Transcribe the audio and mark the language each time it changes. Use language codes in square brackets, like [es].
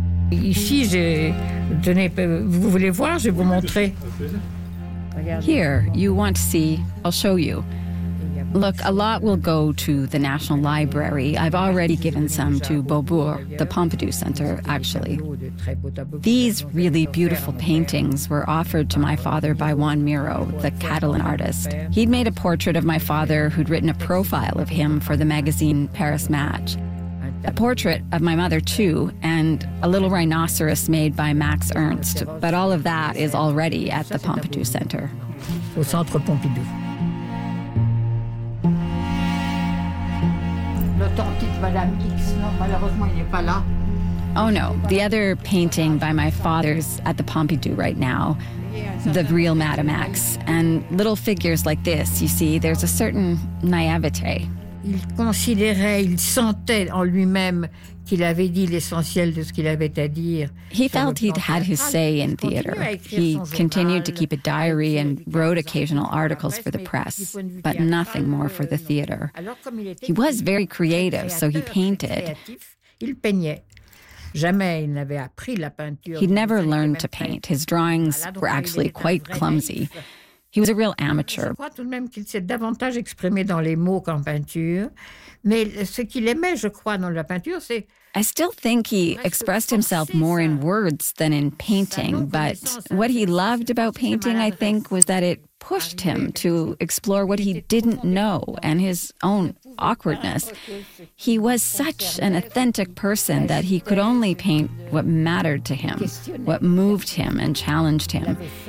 [fr] Ici, vous voulez voir, je vais vous montrer. [en] Here, you want to see, I'll show you. Look, a lot will go to the National Library. I've already given some to Beaubourg, the Pompidou Center, actually. These really beautiful paintings were offered to my father by Juan Miró, the Catalan artist. He'd made a portrait of my father who'd written a profile of him for the magazine Paris Match. A portrait of my mother, too, and a little rhinoceros made by Max Ernst. But all of that is already at the Pompidou Center. [fr] Au Centre Pompidou. [en] Oh, no. The other painting by my father's at the Pompidou right now. The real Madame X. And little figures like this, you see, there's a certain naïveté. [fr] Il considérait, il sentait en lui-même qu'il avait dit l'essentiel de ce qu'il avait à dire. [en] He felt he'd had his say in theater. He continued to keep a diary and wrote occasional articles for the press, but nothing more for the theater. He was very creative, so he painted. [fr] Il peignait. Jamais il n'avait appris la peinture. [en] He'd never learned to paint. His drawings were actually quite clumsy. He was a real amateur. [fr] Je crois tout de même qu'il s'est davantage exprimé dans les mots qu'en peinture. Mais ce qu'il aimait, je crois, dans la peinture, c'est... [en] I still think he expressed himself more in words than in painting, but what he loved about painting, I think, was that it pushed him to explore what he didn't know and his own awkwardness. He was such an authentic person that he could only paint what mattered to him, what moved him and challenged him.